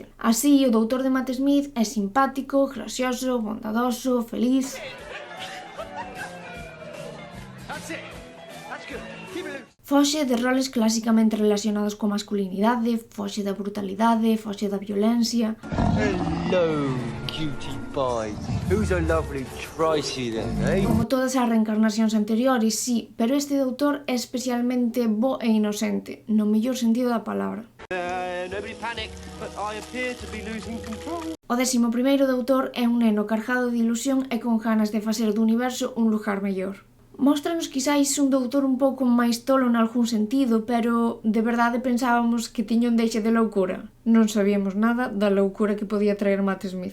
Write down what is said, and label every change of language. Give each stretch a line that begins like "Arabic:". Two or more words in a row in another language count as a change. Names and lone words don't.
Galician: Así, o doutor de Matt Smith é simpático, gracioso, bondadoso, feliz. Foxe de roles clásicamente relacionados coa masculinidade, foxe da brutalidade, foxe da violencia.
English: Hello, cutie pie. Who's a lovely tricey then, eh?
Galician: Como todas as reencarnacións anteriores, sí, pero este doutor é especialmente bo e inocente, no mellor sentido da palabra.
English: Nobody panic, but I appear to be losing control.
Galician: O 11º doutor é un neno cargado de ilusión e con ganas de facer do universo un lugar mellor. Móstranos quizáis un doutor un pouco máis tolo nalgún sentido, pero de verdade pensábamos que tiña un deixe de loucura. Non sabíamos nada da loucura que podía traer Matt Smith.